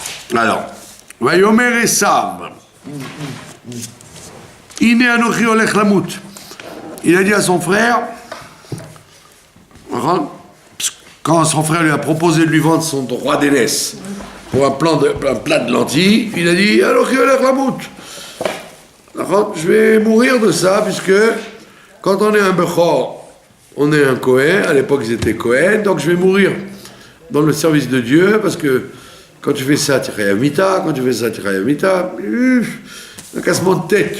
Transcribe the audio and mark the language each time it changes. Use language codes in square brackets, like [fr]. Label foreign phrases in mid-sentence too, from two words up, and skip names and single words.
[fr] Alors, [he] ויאמר עשו הנה אנכי הולך למות. [fr] Il a dit à son frère, quand son frère lui a proposé de lui vendre son droit d'aînesse pour un plat de lentilles, il a dit [he] אנכי הולך למות. [fr] Je vais mourir de ça, puisque quand on est un Bechor, on est un Kohen. À l'époque, ils étaient Kohen, donc je vais mourir dans le service de Dieu, parce que quand tu fais ça, tu es Mita, quand tu fais ça, tu es Mita, un cassement de tête.